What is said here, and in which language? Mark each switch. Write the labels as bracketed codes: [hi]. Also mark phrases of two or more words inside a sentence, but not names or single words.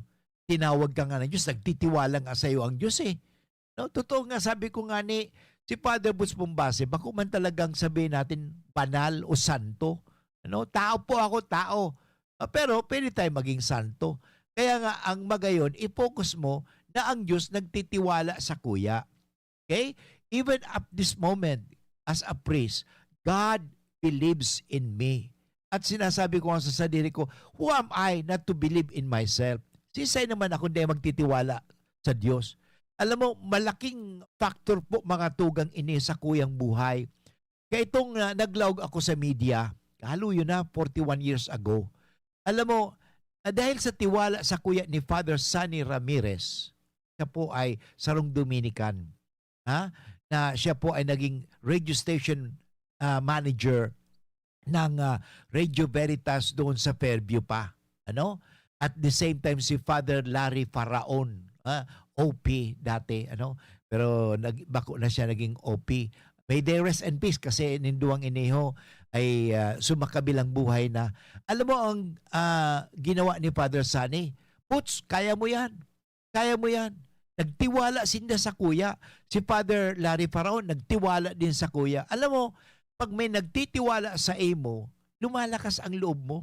[tl] Tinawag ka nga ng Diyos, nagtitiwala nga sa iyo ang Diyos Totoo nga, sabi ko nga si Father Boots Pumbase, bako man talagang sabihin natin banal o santo. Tao po ako, tao. Pero pwede tayo maging santo. Kaya nga, ang magayon, i-focus mo na ang Diyos nagtitiwala sa kuya. Okay? [en] Even at this moment, as a priest, God believes in me. [tl] At sinasabi ko nga sa sarili ko, [en] who am I not to believe in myself? [bik] Sisay naman ako hindi magtitiwala sa Diyos. Alam mo, malaking factor po mga tugang ini sa kuyang buhay. Kaya itong naglawag ako sa media, haluyo na 41 years ago. [tl] Alam mo, dahil sa tiwala sa kuya ni Father Sunny Ramirez, siya po ay sarong Dominican. Ha? Na siya po ay naging radio station manager ng Radio Veritas doon sa Fairview pa. Ano? [en] At the same time [tl] si Father Larry Faraon, OP dati, ano? [bik] Pero bako na siya naging OP. [en] May they rest in peace [tl] kasi ninduang iniho ay sumakabilang buhay na. Alam mo ang ginawa ni Father Sunny? Puts, kaya mo yan. Kaya mo yan. [bik] Nagtiwala sinda sa kuya. Si Father Larry Faraon, nagtiwala din sa kuya. [tl] Alam mo, pag may nagtitiwala sa imo, lumalakas ang loob mo.